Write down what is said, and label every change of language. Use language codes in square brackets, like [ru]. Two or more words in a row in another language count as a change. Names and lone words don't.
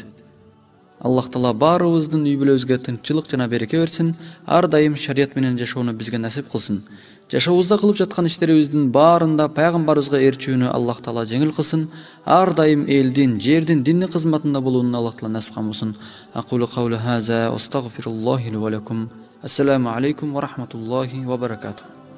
[ky] Аллах Таала баарыбыздын үй бүлөбүзгө тынччылык жана береке берсин, ар дайым шарият менен жашоону бизге насип кылсын. Жашообузда кылып жаткан иштерибиздин баарында Пайгамбарыбызга ээрчүүнү Аллах Таала жеңил кылсын. Ар дайым элдин, жердин дини кызматында болууну Аллах Таала насип кылсын. [ar] أقول قولي هذا وأستغفر الله لي ولكم. السلام عليكم ورحمة الله وبركاته.